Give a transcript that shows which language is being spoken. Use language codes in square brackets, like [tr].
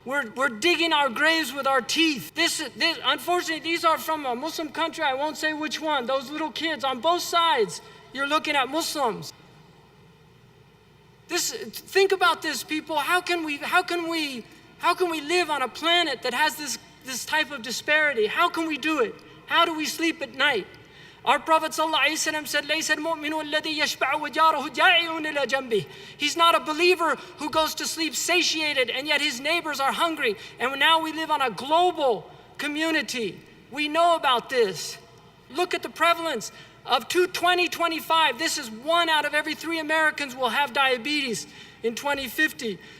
[en] We're digging our graves with our teeth. This unfortunately, these are from a Muslim country. I won't say which one. Those little kids on both sides, you're looking at Muslims. Think about this, people. How can we live on a planet that has this type of disparity? How can we do it? How do we sleep at night? Our Prophet ﷺ said, [ar] "لَيْسَ الْمُؤْمِنُ الَّذِي يَشْبَعُ وَجَارُهُ جَائِعٌ إِلَى جَنبِهِ." [en] He's not a believer who goes to sleep satiated and yet his neighbors are hungry. And now we live on a global community. We know about this. Look at the prevalence of 2025. This is 1 out of every 3 Americans will have diabetes in 2050.